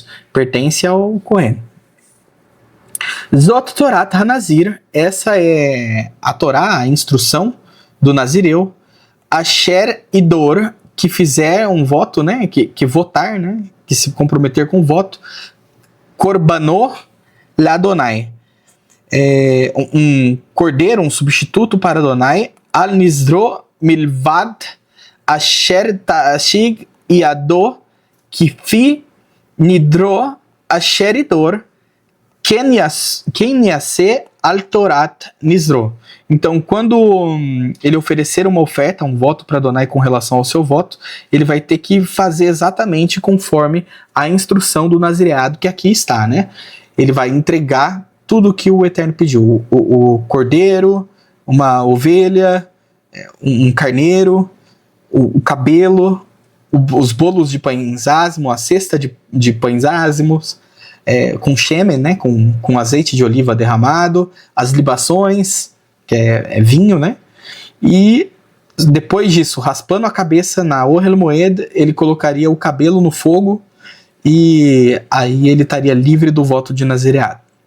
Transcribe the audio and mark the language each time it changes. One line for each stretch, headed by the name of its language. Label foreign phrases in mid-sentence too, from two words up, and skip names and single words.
Portuguese: Pertence ao Kohen.
Hebrew: זאת תורת הנזיר,
Portuguese: essa é a Torá, a instrução do Nazireu.
Hebrew: אשר ידור,
Portuguese: que fizer um voto, né? Que votar, né? Que se comprometer com o voto.
Hebrew: קרבנו לאדוני.
Portuguese: Um cordeiro, um substituto para Adonai.
Hebrew: על נזרו מלבד אשר תשיג ידו כפי נדרו אשר ידור כן יעשה על תורת נזרו.
Portuguese: Então, quando ele oferecer uma oferta, um voto para Adonai com relação ao seu voto, ele vai ter que fazer exatamente conforme a instrução do nazireado que aqui está, né? Ele vai entregar tudo que o Eterno pediu. O cordeiro, uma ovelha, um carneiro, o cabelo, os bolos de pães ázimos, a cesta de pães ázimos, com shemen, né, com azeite de oliva derramado, as libações, que é vinho, né, e depois disso, raspando a cabeça na
Hebrew: אהל מועד,
Portuguese: ele colocaria o cabelo no fogo e aí ele estaria livre do voto de nazireado.